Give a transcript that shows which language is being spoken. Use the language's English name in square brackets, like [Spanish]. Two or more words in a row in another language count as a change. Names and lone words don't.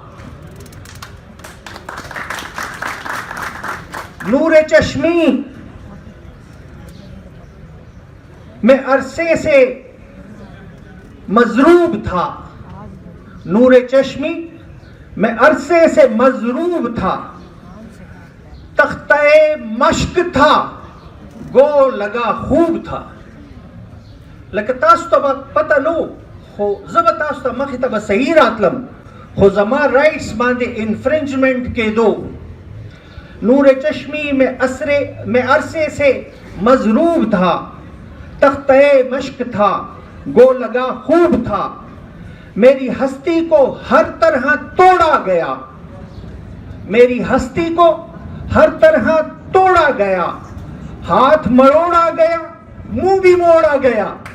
[Urdu] نور چشمی میں عرصے سے مضروب تھا، نور چشمی میں عرصے سے مضروب تھا، تختہ مشق تھا گو لگا خوب تھا۔ [Pashto] لکه تاسو ته پته نو خو زه به تاسو ته مخې ته به صحیح راتلم خو زما رائټس باندې انفرنجمنٹ کېدو۔ [Urdu] نور چشمی میں عرصے سے مضروب تھا، تختہ مشق تھا گو لگا خوب تھا، میری ہستی کو ہر طرح توڑا گیا، میری ہستی کو ہر طرح توڑا گیا، ہاتھ مروڑا گیا، منہ بھی موڑا گیا۔